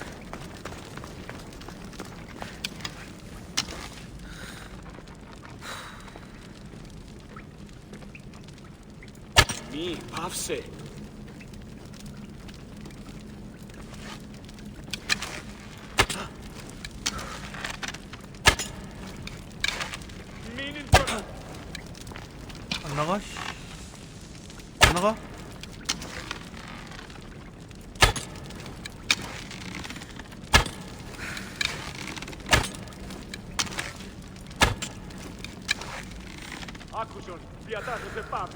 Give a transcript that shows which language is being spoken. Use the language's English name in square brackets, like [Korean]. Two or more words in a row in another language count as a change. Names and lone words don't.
[Greek] Μη, πάυσε. Μείνει τώρα. [Korean] 안 나가? 안 나가? [Greek] Άκουσον, διατάσσεται πάπη.